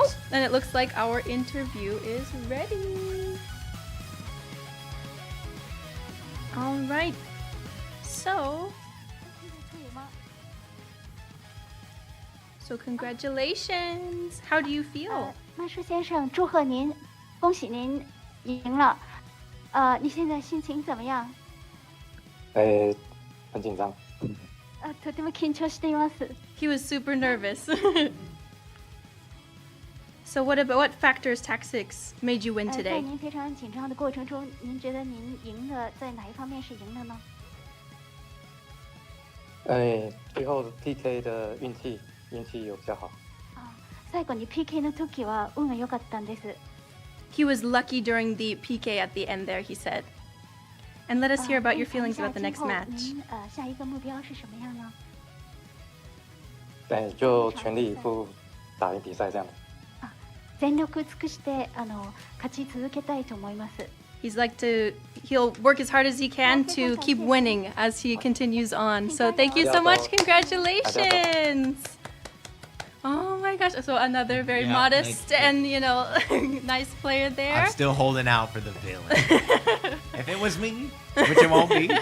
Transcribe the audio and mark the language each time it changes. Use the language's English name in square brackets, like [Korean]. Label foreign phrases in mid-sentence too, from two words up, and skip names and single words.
[English] And it looks like our interview is ready. All right. So congratulations. How do you feel? [Chinese] 曼舒先生，祝贺您，恭喜您赢了。你现在心情怎么样？很紧张。 [Japanese] とても緊張しています。 [English] He was super nervous. So what factors, tactics made you win 在 today? [Chinese] 您非常紧张的过程中，您觉得您赢的在哪一方面是赢的呢？最后 PK 的运气有比较好。 [Japanese] 最後に PK の時は運が良かったんです。 [English] He was lucky during the PK at the end there, he said. And let us hear about your feelings about the next match. [Chinese] 您下一个目標是什麼樣呢？就全力以赴打赢比赛这样。 [Japanese] 全力尽くして勝ち続けたいと思います。 [English] He'll work as hard as he can to keep winning as he continues on. So thank you so much. Congratulations. Oh my gosh. So another very modest and, nice player there. I'm still holding out for the villain. If it was me, which it won't be.